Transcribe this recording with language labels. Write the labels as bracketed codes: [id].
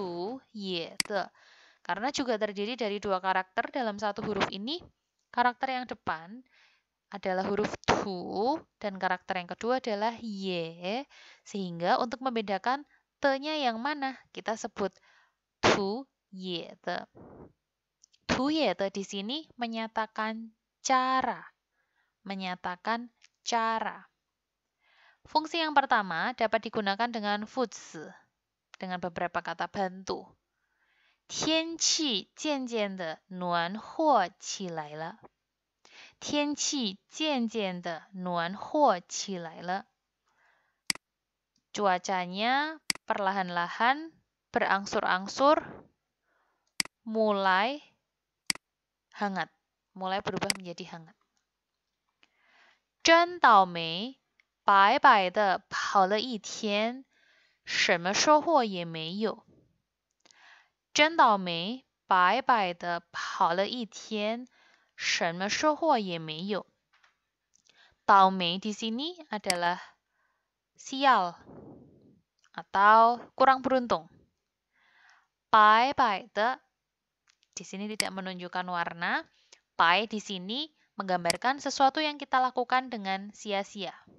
[id] tu ye de. Karena juga terdiri dari dua karakter dalam satu huruf ini, karakter yang depan adalah huruf tu dan karakter yang kedua adalah ye, sehingga untuk membedakan te-nya yang mana kita sebut tu ye de. Tu ye de di sini menyatakan cara. Menyatakan cara. Fungsi yang pertama dapat digunakan dengan fuzi, dengan beberapa kata bantu. [zh] 天气渐渐的暖和起来了。天气渐渐的暖和起来了。 [id] Cuacanya perlahan-lahan berangsur-angsur mulai hangat, mulai berubah menjadi hangat. [zh] 真倒霉，白白的跑了一天，什么收获也没有。真倒霉，白白的跑了一天，什么收获也没有。 [id] Taomei di sini adalah sial atau kurang beruntung. Pai pai de di sini tidak menunjukkan warna. Pai di sini menggambarkan sesuatu yang kita lakukan dengan sia-sia.